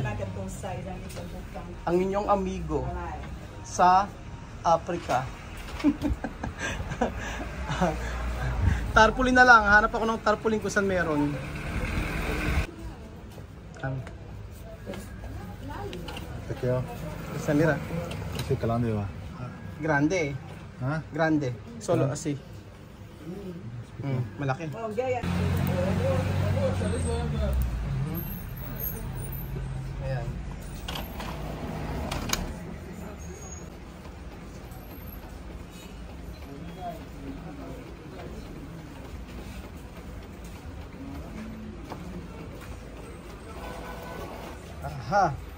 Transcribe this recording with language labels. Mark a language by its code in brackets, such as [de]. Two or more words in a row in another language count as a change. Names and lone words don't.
[tl] Ang inyong amigo sa Africa. Tarpaulin na lang. Hanap ako ng tarpaulin kung saan meron. Kaya, Saan nila? kasi kalande ba? Grande. Ha? Grande. [es] Solo asi. [tl] Malaki. [en] Oh, yeah, yeah. [tl] Ayan. Aha.